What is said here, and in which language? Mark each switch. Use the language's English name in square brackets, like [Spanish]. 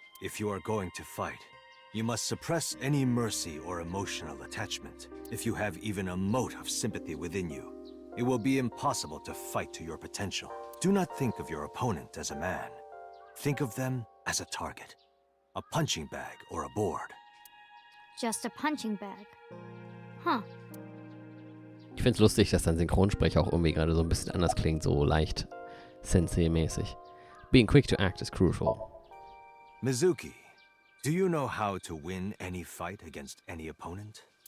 [English] If you are going to fight, you must suppress any mercy or emotional attachment. If you have even a mote of sympathy within you, it will be impossible to fight to your potential. Do not think of your opponent as a man. Think of them as a target, a punching bag or a board. Just a punching bag. Huh. [German] Ich find's lustig, dass dein Synchronsprecher auch irgendwie gerade so ein bisschen anders klingt, so leicht Sensei-mäßig. [English] Being quick to act is crucial. Mizuki, do you know how to win any fight against any opponent?